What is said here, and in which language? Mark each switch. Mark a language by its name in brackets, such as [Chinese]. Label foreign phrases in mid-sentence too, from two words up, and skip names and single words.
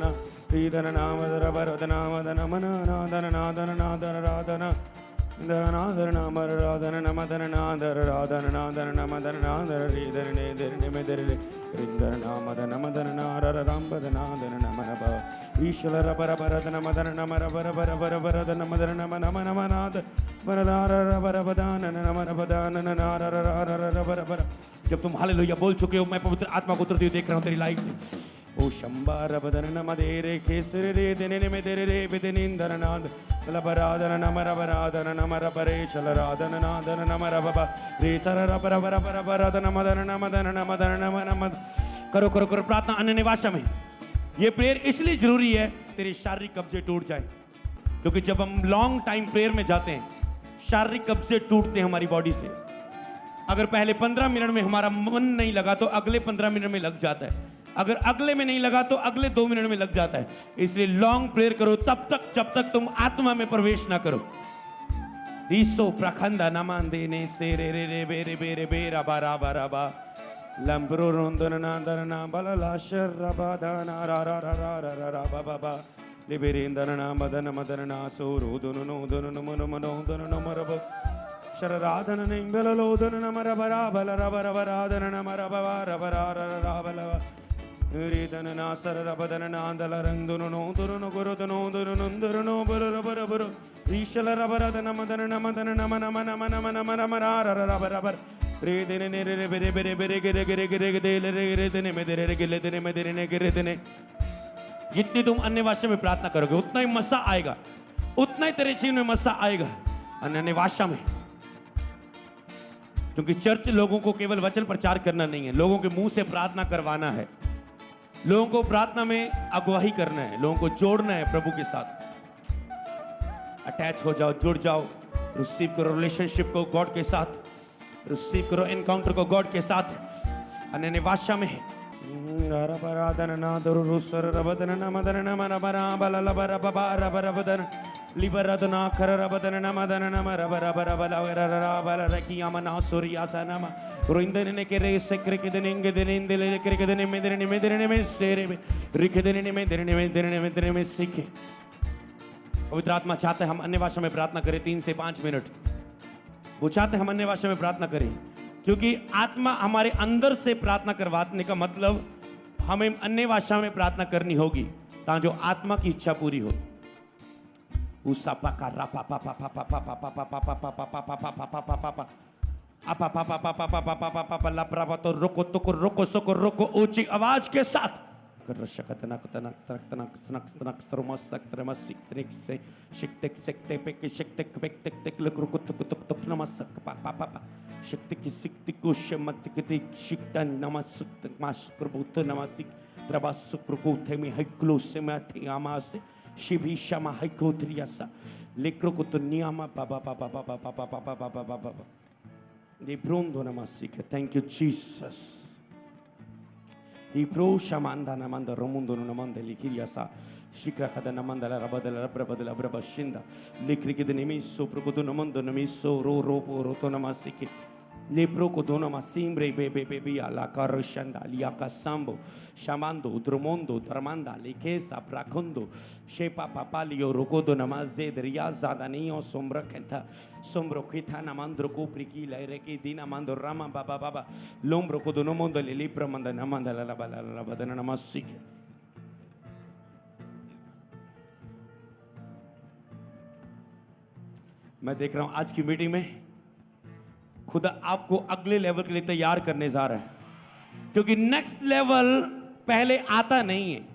[Hindi] श्रीधर नामदर वरद नामद नमन नादर नादर नादर राधन नादर नामर राधन नमदर नादर राधन नादर नमदर नादर श्रीधर नेदर निमदर रिंदर नामद नमदर नारर रामबद नादर नमन ब ईश्वर बर बरद नमदर नमर बर बर बर बरद नमदर नम नम नम नाद बरदार बर बदान नमर बदान नारर रारर बर बर। जब तुम हालेलुया बोल चुके हो, मैं पवित्र आत्मा को उतरती हुई देख रहा हूं तेरी लाइफ में। ओ शंबार बदन नमदेरे केसर रे देने में तेरे रे बिदनिंदर नाद लबरादन नमर बरादन नमर बरे चल रादन नादन नमर बाबा रे तर रबर बर बर बरदन मदन नमदन नमदन नम नमद। करो करो करो प्रार्थना अन्य भाषा में। ये प्रेयर इसलिए जरूरी है तेरे शारीरिक कब्जे टूट जाए, क्योंकि जब हम [English] long time prayer [Hindi] में जाते हैं शारीरिक कब्जे टूटते हैं हमारी बॉडी से। अगर पहले 15 मिनट में हमारा मन नहीं लगा तो अगले 15 मिनट में लग जाता है, अगर अगले में नहीं लगा तो अगले 2 मिनट में लग जाता है। इसलिए [English] long prayer [Hindi] करो तब तक जब तक तुम आत्मा में प्रवेश ना करो। रीसो प्रखंदा नमान देने से रे रे रे बे रे बे रे बे रा बा रा बा रा बा लंबरो रोंदन ना दर ना बला लाशर रा बा दा ना रा रा रा रा रा रा रा बा बा बा लिबेरेंदर ना मदन मदन ना सो रोदन नो दन नो मनो मनो दन नो मरब शरराधन निंबल लोदन न मर बरा बल रा बरा बराधन न मर बवा रा बरा रा रा बल रीदन ना सर रबदन ना दल रंदन नो दन नो गुरुदन नो दन नंदर नो बर बर बर ईशल रबरदन मदन नमदन नम नम नम नम नम नम रा रा रा बर बर रे दिन ने रे बेरे बेरे बेरे गिरे गिरे गिरे गिरे रे रे दिन में दे रे गिले दिन में दे रे गिरे दिन। जितनी तुम अन्य भाषा में प्रार्थना करोगे उतना ही मसा आएगा, उतना ही तेरे जीवन में मसा आएगा अन्य भाषा में। क्योंकि चर्च लोगों को केवल वचन प्रचार करना नहीं है, लोगों के मुंह से प्रार्थना करवाना है, लोगों को प्रार्थना में अगुवाही करना है, लोगों को जोड़ना है प्रभु के साथ। अटैच हो जाओ, जुड़ जाओ, रिसीव करो रिलेशनशिप को गॉड के साथ, रिसीव करो एनकाउंटर को गॉड के साथ। अन्य भाषा में रबरादन नादर रुसर रबदन नमदन नमन बरा बल लबर बबा रबर बदन लिबरदना खर रबदन नमदन नम रबर रबर बल रबर रकिया मना सूर्या सनम रुंदन ने के रे सक्र के दिन इंगे दिन इंदले के दिन में दिन में सेरे में रिख दिन में दिन में सीखे। पवित्र आत्मा चाहते हैं हम अन्य भाषा में प्रार्थना करें 3 से 5 मिनट। वो चाहते हैं हम अन्य भाषा में प्रार्थना करें, क्योंकि आत्मा हमारे अंदर से प्रार्थना करवाने का मतलब हमें अन्य भाषा में प्रार्थना करनी होगी ताकि जो आत्मा की इच्छा पूरी हो। उसापा का रापा पा पा पा पा पा पा पा पा पा पा पा पा पा पा पा पा पा पा आपा पा पा पा पा पा पा पा पा पा लपरावा तो रोको तो को रोको सको रोको ऊंची आवाज के साथ कर शकतना कतना तनक स्नक स्नक स्त्रमस स्त्रमस सिक्त्रिक से शिक्तिक सिक्ते पे के शिक्तिक पेक्तिक तिक लक रुको तो तो तो नमस पा पा पा पा शक्ति की सिक्ति को शमत के शिक्ता नमस मास प्रभुत नमसिक प्रभा सुप्रको थे में हैक्लो से मैं थी आमास शिवी शमा हैको त्रियासा लेक्रो को तो नियामा पा पा पा पा पा पा पा पा पा पा पा पा दे ब्रोंदो नमसिक। [English] Thank you Jesus. Ibro shamanda namanda romundo namanda likiriasa shikra kada namanda la rabadala rabadala brabashinda likrike de nemiso prokodo namanda nemiso ro ropo roto namasiki lepro kodona masimbre bebe bebe ala karshanda liaka sambo shamando dromondo dramanda likesa prakondo shepa papalio rokodo namaze riaza danio sombra kenta sombro kita namandro kopriki la reke dina mando rama baba baba lombro kodono mondo le libra manda namanda la la badana namasik। [Hindi] मैं देख रहा हूं आज की मीटिंग में खुदा आपको अगले लेवल के लिए तैयार करने जा रहा है, क्योंकि [English] next level [Hindi] पहले आता नहीं है।